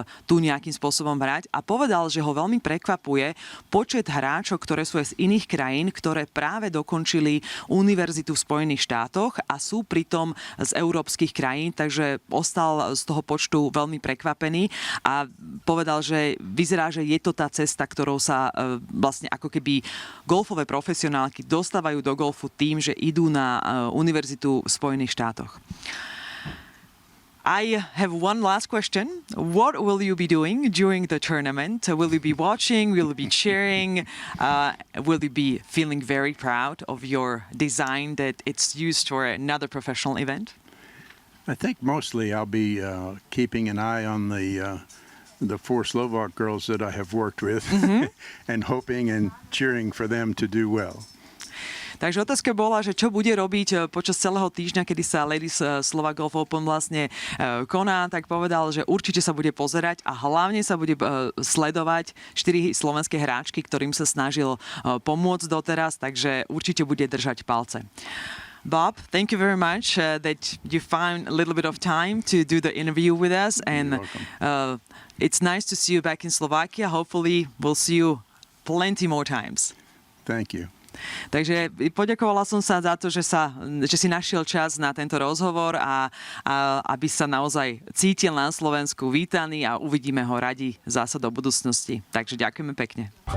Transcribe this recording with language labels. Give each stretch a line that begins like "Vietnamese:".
Slovak: tu nejakým spôsobom hrať a povedal, že ho veľmi prekvapuje počet hráčok, ktoré sú aj z iných krajín, ktoré práve dokončili univerzitu v Spojených štátoch a sú pritom z európskych krajín, takže ostal z toho počtu veľmi prekvapený a povedal, že vyzerá, že je to tá cesta, ktorou sa vlastne ako keby golfové profesionálky dostávajú do golfu tým, že idú na univerzitu v Spojených štátoch.
English: I have one last question. What will you be doing during the tournament? Will you be watching? Will you be cheering? Will you be feeling very proud of your design that it's used for another professional event? I think mostly I'll be keeping an eye on the four Slovak girls that I have worked with and hoping and cheering for them to do well.
Slovak: Takže otázka bola, že čo bude robiť počas celého týždňa, kedy sa Ladies Slovak Golf Open vlastne koná, tak povedal, že určite sa bude pozerať a hlavne sa bude sledovať 4 slovenské hráčky, ktorým sa snažil pomôcť doteraz, takže určite bude držať palce.
English: Bob, thank you very much that you found a little bit of time to do the interview with us. And it's nice to see you back in Slovakia. Hopefully we'll see you plenty more times. Thank you.
Slovak: Takže poďakovala som sa za to, že si našiel čas na tento rozhovor a aby sa naozaj cítil na Slovensku vítaný a uvidíme ho radi zasa do budúcnosti. Takže ďakujeme pekne.